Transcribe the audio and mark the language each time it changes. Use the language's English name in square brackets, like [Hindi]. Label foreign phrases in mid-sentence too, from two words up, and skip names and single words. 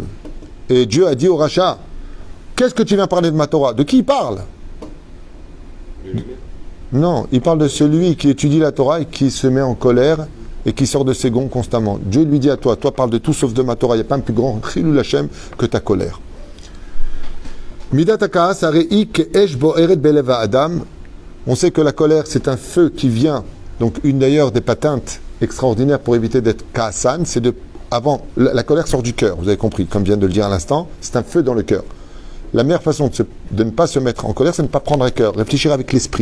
[French] Et Dieu a dit au rachat, qu'est-ce que tu viens parler de ma Torah? De qui il parle? Non, il parle de celui qui étudie la Torah et qui se met en colère et qui sort de ses gonds constamment. Dieu lui dit à toi, toi parle de tout sauf de ma Torah. Il n'y a pas un plus grand [Hebrew] חילול השם [French] que ta colère. [Hebrew] מדת הכעס הרי כאש בוערת בלבב אדם. [French] On sait que la colère, c'est un feu qui vient. Donc une d'ailleurs des patentes extraordinaires pour éviter d'être kaasan, c'est de... Avant, la colère sort du cœur, vous avez compris, comme vient de le dire à l'instant, c'est un feu dans le cœur. La meilleure façon de ne pas se mettre en colère, c'est de ne pas prendre à cœur, réfléchir avec l'esprit.